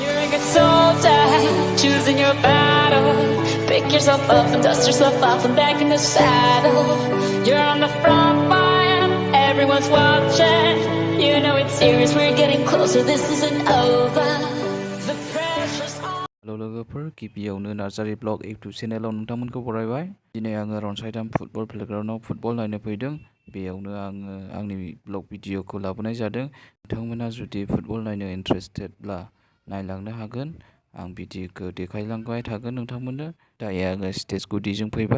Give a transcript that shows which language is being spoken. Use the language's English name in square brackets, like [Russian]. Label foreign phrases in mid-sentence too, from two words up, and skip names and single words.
[English] like a soldier, choosing your battles. Pick yourself up and dust yourself off and back in the saddle. You're on the front line, everyone's watching. You know it's serious, we're getting closer, this isn't over. The pressure's on. [Bodo] Hello logoफोर, गिबियावनो नार्जारि ब्लग YouTube चेनेलाव नोंथांमोनखौ बरायबाय। दिनै आङो रनसाइटाम फुटबल प्लेग्राउन्डआव फुटबल नायनो फैदों। बेयावनो आङो आंनि ब्लग भिडिअखौ लाबोनाय जादों। नोंथांमोना जुदि फुटबल नायनो इन्ट्रेस्टेडब्ला नायलांनो हागोन। आं भिडिअखौ देखायलांबाय थागोन नोंथांमोननो। दायो आङो स्टेज गुदिजों फैबाय।